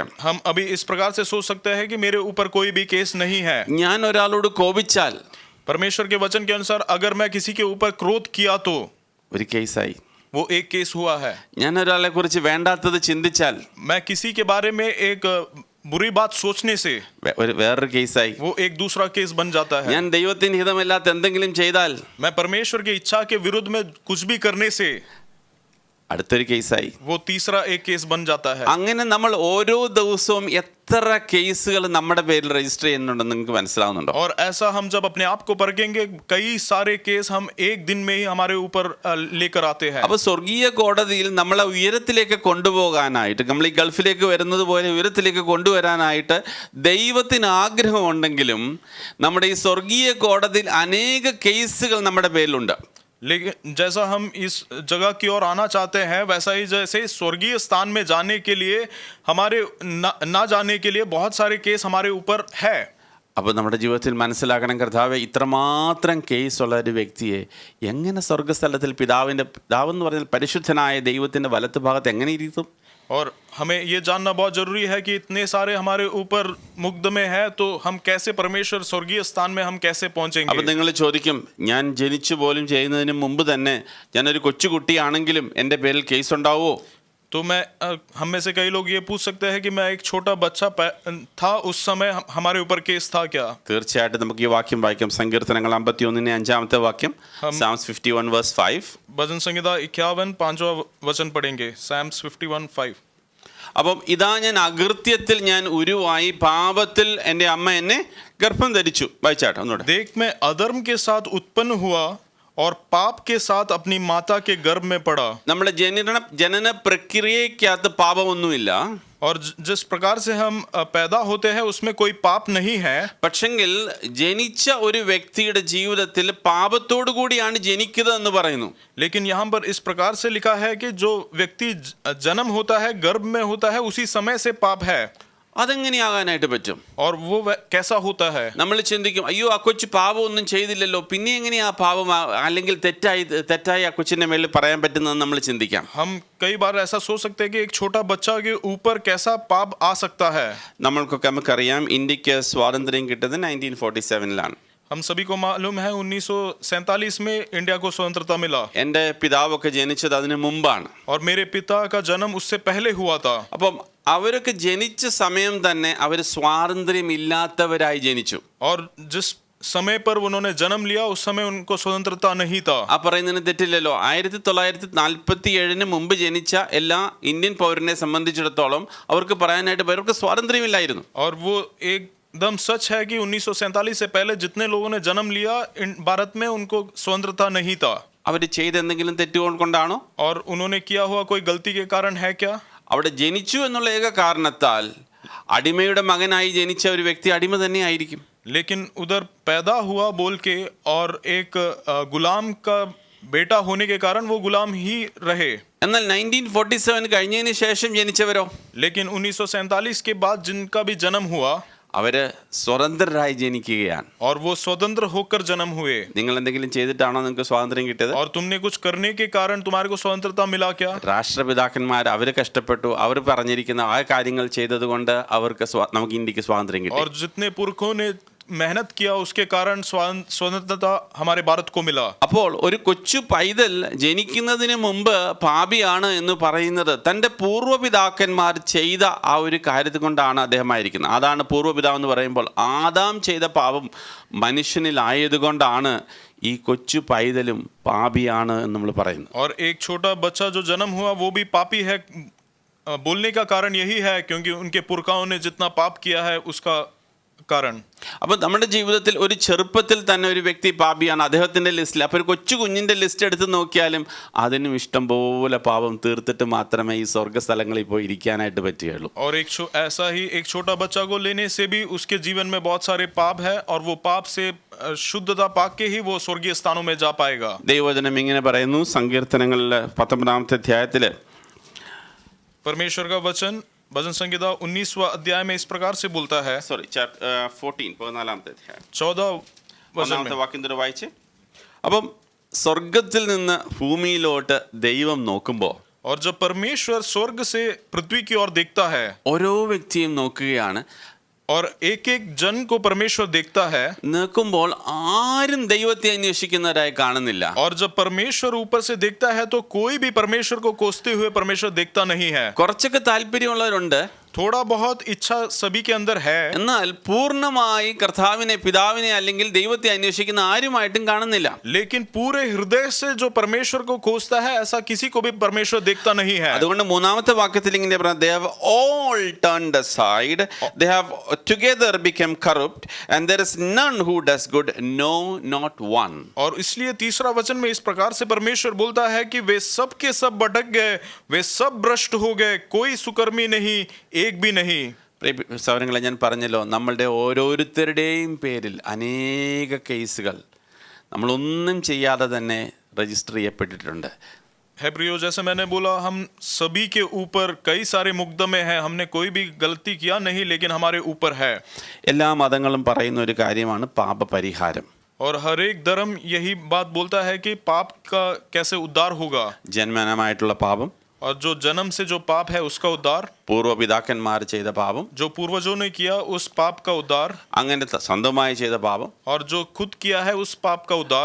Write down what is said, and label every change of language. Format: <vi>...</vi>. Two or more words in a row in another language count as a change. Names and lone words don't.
<hi>हम अभी इस प्रकार से सोच सकते हैं कि मेरे ऊपर कोई भी केस नहीं है.</hi> <ml>ഞാൻ ഒരാളോട് കോപിച്ചാൽ</ml> <hi>परमेश्वर के वचन के अनुसार अगर मैं किसी के ऊपर क्रोध किया तो</hi> <ml>ഒരു കേസായി.</ml> <hi>वो एक केस हुआ है.</hi> <ml>ഞാൻ ഒരാളെ കുറിച്ച് വേണ്ടാത്തത് ചിന്തിച്ചാൽ</ml> <hi>मैं किसी के बारे में एक बुरी बात सोचने से</hi> <ml>വേറൊരു കേസായി.</ml> <hi>वो एक दूसरा केस बन जाता है.</hi> <ml>ഞാൻ ദൈവത്തിന് ഹിതമല്ലാത്ത എന്തെങ്കിലും ചെയ്താൽ</ml> <hi>मैं परमेश्वर की इच्छा के विरुद्ध में कुछ भी करने से</hi> <ml>അടുത്തൊരു കേസായി.</ml> <hi>वो तीसरा एक केस बन जाता है.</hi> <ml>അങ്ങനെ നമ്മൾ ഓരോ ദിവസവും എത്ര കേസുകൾ നമ്മുടെ പേരിൽ രജിസ്റ്റർ ചെയ്യുന്നുണ്ടെന്ന് നിങ്ങൾക്ക് മനസ്സിലാവുന്നുണ്ടോ?</ml> <hi>और ऐसा हम जब अपने आप को परखेंगे, कई सारे केस हम एक दिन में ही हमारे ऊपर लेकर आते हैं.</hi> <ml>അപ്പോൾ സ്വർഗീയ കോടതിയിൽ നമ്മളെ ഉയരത്തിലേക്ക് കൊണ്ടുപോകാനായിട്ട്, നമ്മൾ ഈ ഗൾഫിലേക്ക് വരുന്നത് പോലെ ഉയരത്തിലേക്ക് കൊണ്ടുവരാനായിട്ട് ദൈവത്തിന് ആഗ്രഹമുണ്ടെങ്കിലും നമ്മുടെ ഈ സ്വർഗീയ കോടതിയിൽ അനേക കേസുകൾ നമ്മുടെ പേരിലുണ്ട്.</ml> <hi>लेकिन जैसा हम इस जगह की ओर आना चाहते हैं, वैसा ही जैसे स्वर्गीय स्थान में जाने के लिए हमारे ना जाने के लिए बहुत सारे केस हमारे ऊपर है.</hi> <ml>അപ്പോൾ നമ്മുടെ ജീവിതത്തിൽ മനസ്സിലാക്കണം, കർത്താവേ, ഇത്രമാത്രം കേസുള്ള ഒരു വ്യക്തിയെ എങ്ങനെ സ്വർഗ്ഗസ്ഥലത്തിൽ പിതാവെന്ന് പറഞ്ഞാൽ പരിശുദ്ധനായ ദൈവത്തിൻ്റെ വലത്ത് ഭാഗത്ത് എങ്ങനെ ഇരുത്തും?</ml> <hi>और हमें ये जानना बहुत जरूरी है कि इतने सारे हमारे ऊपर मुकदमे हैं, तो हम कैसे परमेश्वर स्वर्गीय स्थान में हम कैसे पहुंचेंगे.</hi> <ml>അപ്പോൾ നിങ്ങൾ ചോദിക്കും, ഞാൻ ജനിച്ചു പോലും ചെയ്യുന്നതിന് മുമ്പ് തന്നെ ഞാനൊരു കൊച്ചുകുട്ടിയാണെങ്കിലും എൻ്റെ പേരിൽ കേസ് ഉണ്ടാവുമോ?</ml> <hi>तो मैं हम में से कई लोग ये पूछ सकते हैं कि मैं एक छोटा बच्चा था, उस समय हमारे ऊपर केस था क्या?</hi> <ml>തീർച്ചയായിട്ടും നമുക്ക് ഈ വാക്യം വായിക്കാം. സങ്കീർത്തനങ്ങൾ 51:5 വാക്യം, Psalms 51:5.</ml> <hi>भजन संहिता 51 5वां वचन पढ़ेंगे. Psalms 51:5.</hi> <ml>അപ്പം ഇതാ ഞാൻ അകൃത്യത്തിൽ ഞാൻ ഉരുവായി, പാപത്തിൽ എൻ്റെ അമ്മ എന്നെ ഗർഭം ധരിച്ചു. വായിച്ചാട്ടെ ഒന്നുകൂടെ.</ml> <hi>देख मैं अधर्म के साथ उत्पन्न हुआ और पाप के साथ अपनी माता के गर्भ में पड़ा.</hi> <ml>നമ്മുടെ ജനന പ്രക്രിയക്കകത്ത് പാപമൊന്നുമില്ല.</ml> <hi>और जिस प्रकार से हम पैदा होते हैं उसमें कोई पाप नहीं है,</hi> <ml>പക്ഷെങ്കിൽ ജനിച്ച ഒരു വ്യക്തിയുടെ ജീവിതത്തിൽ പാപത്തോടു കൂടിയാണ് ജനിക്കുന്നതെന്ന് പറയുന്നു.</ml> <hi>लेकिन यहाँ पर इस प्रकार से लिखा है कि जो व्यक्ति जन्म होता है, गर्भ में होता है, उसी समय से पाप है.</hi> <ml>അതെങ്ങനെയാകാനായിട്ട് പറ്റും?</ml> <hi>और वो कैसा होता है?</hi> <ml>നമ്മൾ ചിന്തിക്കും, അയ്യോ ആ കൊച്ചു പാപം ഒന്നും ചെയ്തില്ലല്ലോ, പിന്നെ എങ്ങനെയാ ആ പാപം അല്ലെങ്കിൽ തെറ്റായി ആ കൊച്ചിന്റെ മേലിൽ പറയാൻ പറ്റുന്നതെന്ന് നമ്മൾ ചിന്തിക്കാം.</ml> <hi>हम कई बार ऐसा सोच सकते हैं कि एक छोटा बच्चा के ऊपर कैसा पाप आ सकता है.</hi> <ml>നമ്മൾക്കൊക്കെ നമുക്കറിയാം, ഇന്ത്യക്ക് സ്വാതന്ത്ര്യം കിട്ടുന്നത് 1947-ലാണ്.</ml> <hi>हम सभी को मालूम है 1947 में इंडिया को स्वतंत्रता मिला.</hi> <ml>എൻ്റെ പിതാവൊക്കെ ജനിച്ചത് അതിന് മുമ്പാണ്.</ml> <hi>और मेरे पिता का जन्म उससे पहले हुआ था.</hi> <ml>അപ്പം അവരൊക്കെ ജനിച്ച സമയം തന്നെ അവർ സ്വാതന്ത്ര്യമില്ലാത്തവരായി ജനിച്ചു.</ml> <hi>और जिस समय पर उन्होंने जन्म लिया उस समय उनको स्वतंत्रता नहीं था.</hi> <ml>ആ പറയുന്നതിന് തെറ്റില്ലല്ലോ. 1947 മുമ്പ് ജനിച്ച എല്ലാ ഇന്ത്യൻ പൗരനെ സംബന്ധിച്ചിടത്തോളം അവർക്ക് പറയാനായിട്ട് അവർക്ക് സ്വാതന്ത്ര്യമില്ലായിരുന്നു.</ml> <hi>और वो एकदम सच है कि 1947 से पहले जितने लोगों ने जन्म लिया भारत में उनको स्वतंत्रता नहीं था.</hi> <ml>അവർ ചെയ്ത എന്തെങ്കിലും തെറ്റുകൾ കൊണ്ടാണോ?</ml> <hi>और उन्होंने किया हुआ कोई गलती के कारण है क्या?</hi> <ml>അവിടെ ജനിച്ചു എന്നുള്ള ഏക കാരണത്താൽ അടിമയുടെ മകനായി ജനിച്ച ഒരു വ്യക്തി അടിമ തന്നെ ആയിരിക്കും.</ml> <hi>लेकिन उधर पैदा हुआ बोल के और एक गुलाम का बेटा होने के कारण वो गुलाम ही रहे.</hi> <ml>എന്നാൽ 1947 കഴിഞ്ഞതിന് ശേഷം ജനിച്ചവരോ?</ml> <hi>लेकिन 1947 के बाद जिनका भी जन्म हुआ</hi> <ml>അവര് സ്വതന്ത്രരായി ജനിക്കുകയാണ്.</ml> <hi>और वो स्वतंत्र होकर जन्म हुए.</hi> <ml>നിങ്ങൾ എന്തെങ്കിലും ചെയ്തിട്ടാണോ നിങ്ങൾക്ക് സ്വാതന്ത്ര്യം കിട്ടിയത്?</ml> <hi>और तुमने कुछ करने के कारण तुम्हारे को स्वतंत्रता मिला क्या?</hi> <ml>രാഷ്ട്രപിതാക്കന്മാർ അവർ കഷ്ടപ്പെട്ടു, അവർ പറഞ്ഞിരിക്കുന്ന ആ കാര്യങ്ങൾ ചെയ്തത് കൊണ്ട് അവർക്ക് നമുക്ക് ഇന്ത്യക്ക് സ്വാതന്ത്ര്യം കിട്ടി.</ml> <hi>और जितने पुरखों ने मेहनत किया उसके कारण स्वतंत्रता हमारे भारत को मिला.</hi> <ml>അപ്പോൾ ഒരു കൊച്ചു പൈതൽ ജനിക്കുന്നതിന് മുമ്പ് പാപിയാണ് എന്ന് പറയുന്നത് തൻ്റെ പൂർവ്വപിതാക്കന്മാർ ചെയ്ത ആ ഒരു കാര്യത്തെ കൊണ്ടാണ് അദ്ദേഹമായിരിക്കുന്നത്. അതാണ് പൂർവ്വപിതാവ് എന്ന് പറയുമ്പോൾ ആദാം ചെയ്ത പാപം മനുഷ്യനിലായതുകൊണ്ടാണ് ഈ കൊച്ചു പൈതലും പാപിയാണ് എന്ന് നമ്മൾ പറയുന്നു.</ml> <hi>और एक छोटा बच्चा जो जन्म हुआ वो भी पापी है बोलने का कारण यही है क्योंकि उनके पुरखाओं ने जितना पाप किया है उसका कारण.</hi> <ml>അപ്പോൾ നമ്മുടെ ജീവിതത്തിൽ ഒരു ചെറുപ്പത്തിൽ തന്നെ ഒരു വ്യക്തി പാപിയാണ്, അദ്ദേഹത്തിൻ്റെ ലിസ്റ്റിൽ. അപ്പോൾ ഒരു കൊച്ചു കുഞ്ഞിൻ്റെ ലിസ്റ്റ് എടുത്ത് നോക്കിയാലും അതിനും ഇഷ്ടം പോലെ പാപം തീർത്തിട്ട് മാത്രമേ ഈ സ്വർഗ്ഗസ്ഥലങ്ങളിൽ പോയി ഇരിക്കാനായിട്ട് പറ്റുകയുള്ളൂ.</ml> <hi>और ऐसा ही एक छोटा बच्चा को लेने से भी उसके जीवन में बहुत सारे पाप है और वो पाप से शुद्धता पाक के ही वो स्वर्गीय स्थानों में जा पाएगा.</hi> <ml>ദൈവവചനം ഇങ്ങനെ പറയുന്നു, സങ്കീർത്തനങ്ങളിൽ 19-ാമത്തെ അധ്യായത്തിൽ</ml> <hi>परमेश्वर का वचन भजन संहिता 19वां अध्याय में इस प्रकार से बोलता है.</hi> <ml>14-ാമത്തെ അധ്യായം</ml> <hi>14 वचन में.</hi> <ml>വാക്യം തൊട്ട് വായിച്ച്. അപ്പം സ്വർഗത്തിൽ നിന്ന് ഭൂമിയിലോട്ട് ദൈവം നോക്കുമ്പോൾ,</ml> <hi>और जब परमेश्वर स्वर्ग से पृथ्वी की ओर देखता है,</hi> <ml>ഓരോ വ്യക്തിയും നോക്കുകയാണ്.</ml> <hi>और एक एक जन को परमेश्वर देखता है.</hi> <ml>നോക്കുമ്പോൾ ആരും ദൈവത്തെ അന്വേഷിക്കുന്നവരായി കാണുന്നില്ല.</ml> <hi>और जब परमेश्वर ऊपर से देखता है तो कोई भी परमेश्वर को कोसते हुए परमेश्वर देखता नहीं है.</hi> <ml>കുറച്ചൊക്കെ താല്പര്യമുള്ളവരുണ്ട്,</ml> <hi>थोड़ा बहुत इच्छा सभी के अंदर है,</hi> <ml>എന്നാൽ പൂർണ്ണമായി കർത്താവിനെ പിതാവിനെ അല്ലെങ്കിൽ ദൈവത്തെ അന്വേഷിക്കുന്ന ആരുമായിട്ടും കാണുന്നില്ല.</ml> <hi>लेकिन पूरे हृदय से जो परमेश्वर को खोजता है ऐसा किसी को भी परमेश्वर देखता नहीं है.</hi> <ml>അതുകൊണ്ട് 3-ാമത്തെ വാക്യത്തിൽ ഇങ്ങനെ പറയുന്നത്,</ml> <en>they have all turned aside, they have together become corrupt, and there is none who does good, no, not one.</en> <hi>और इसलिए तीसरा वचन में इस प्रकार से परमेश्वर बोलता है कि वे सब के सब भटक गए, वे सब भ्रष्ट हो गए, कोई सुकर्मी नहीं, एक भी नहीं.</hi> <ml>സഹോദരങ്ങളെ, ഞാൻ പറഞ്ഞല്ലോ, നമ്മളുടെ ഓരോരുത്തരുടെയും പേരിൽ അനേക കേസുകൾ നമ്മളൊന്നും ചെയ്യാതെ തന്നെ രജിസ്റ്റർ ചെയ്യപ്പെട്ടിട്ടുണ്ട്.</ml> <hi>है प्रियो, जैसे मैंने बोला हम सभी के ऊपर कई सारे मुकदमे हैं. हमने कोई भी गलती किया नहीं लेकिन हमारे ऊपर है.</hi> <ml>എല്ലാ മതങ്ങളും പറയുന്ന ഒരു കാര്യമാണ് പാപപരിഹാരം.</ml> <hi>और हर एक धर्म यही बात बोलता है कि पाप का कैसे उद्धार होगा.</hi> <ml>ജന്മനായിട്ടുള്ള പാപം,</ml> <hi>और जो जन्म से जो पाप है उसका उद्धार,</hi> <ml>പൂർവ്വപിതാക്കന്മാർ ചെയ്ത പാപം,</ml> <hi>जो पूर्वजों ने किया उस पाप का उद्धार,</hi> <ml>അങ്ങനെ സ്വന്തമായി ചെയ്ത പാപം,</ml> <hi>और जो खुद किया है उस पाप का उद्धार.</hi>